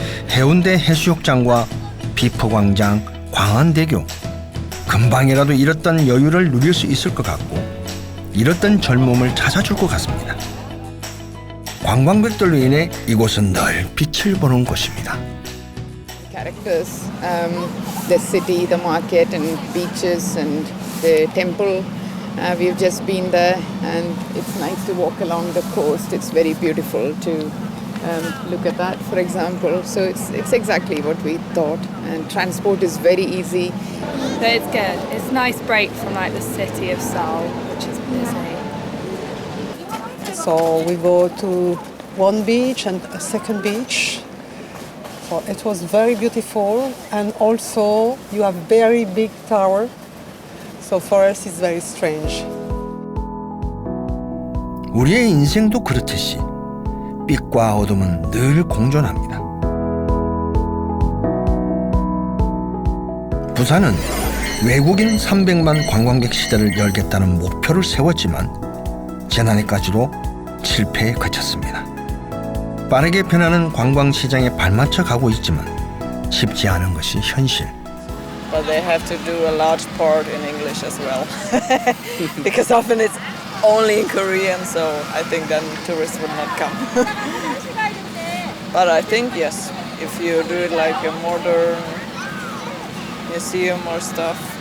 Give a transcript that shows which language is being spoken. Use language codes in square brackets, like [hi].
[ko] 해운대 해수욕장과 비포광장, 광안대교. 금방이라도 잃었던 여유를 누릴 수 있을 것 같고 잃었던 젊음을 찾아줄 것 같습니다. 관광객들로 인해 이곳은 늘 빛을 보는 곳입니다. [en] Characters, the city, the market and beaches and the temple. We've just been there and it's nice to walk along the coast. It's very beautiful to look at that, for example. So it's exactly what we thought, and transport is very easy. So it's good. It's a nice break from like the city of Seoul, which is busy. So we go to one beach and a second beach. So it was very beautiful, and also you have very big tower. So for us it's very strange. [ko] 우리의 인생도 그렇듯이 빛과 어둠은 늘 공존합니다. 부산은 외국인 300만 관광객 시대를 열겠다는 목표를 세웠지만 지난해까지도 실패에 그쳤습니다. 빠르게 변하는 관광시장에 발맞춰 가고 있지만 쉽지 않은 것이 현실. [en] But they have to do a large part in English as well. Because often it's only in Korean, so I think then tourists would not come. But I think, yes, if you do it like a modern museum or stuff.